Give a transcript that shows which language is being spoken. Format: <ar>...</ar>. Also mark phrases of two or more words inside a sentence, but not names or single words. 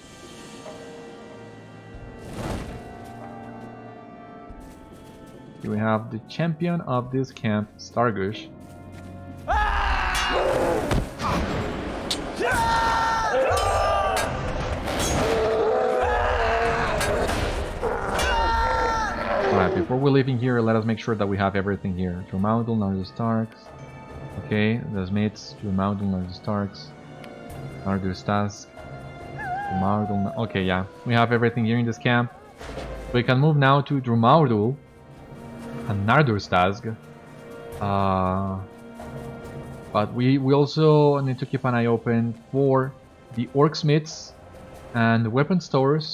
<en>Here we have the champion of this camp, Stargush. Alright, before we're leaving here, let us make sure that we have everything here. Fanuidhol, Nardur-stazg. Okay, the Smiths, Fanuidhol, Nardur-stazg. Nardur-stazg. Okay, yeah. We have everything here in this camp. We can move now to Fanuidhol and Nardur-stazg. But we also need to keep an eye open for the Orc Smiths and the weapon stores.</en>